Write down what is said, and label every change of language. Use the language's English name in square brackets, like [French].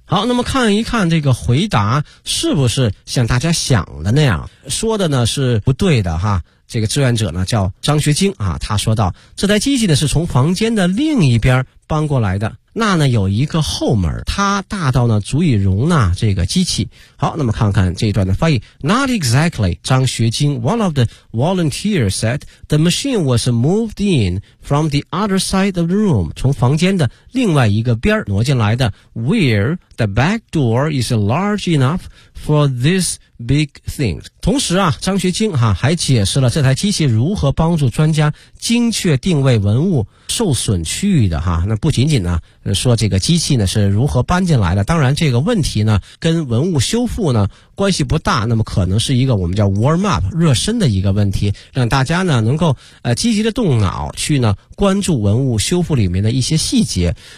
[Chinese] 好，那么看一看这个回答是不是像大家想的那样，说的呢是不对的哈。这个志愿者呢叫张学晶啊，他说道，这台机器呢是从房间的另一边搬过来的，那呢有一个后门，它大到呢足以容纳这个机器。好，那么看看这一段的翻译。 [English] Not exactly, 张学晶 One of the volunteers said, the machine was moved in from the other side of the room, [Chinese] 从房间的另外一个边挪进来的， [English] where the back door is large enough for this big thing. [Chinese] 同时啊，张学晶啊还解释了这台机器如何帮助专家精确定位文物受损区域的哈。那不仅仅呢说这个机器呢是如何搬进来的，当然这个问题呢跟文物修复呢关系不大，那么可能是一个我们叫 warm up 热身的一个问题，让大家呢能够积极的动脑去呢关注文物修复里面的一些细节。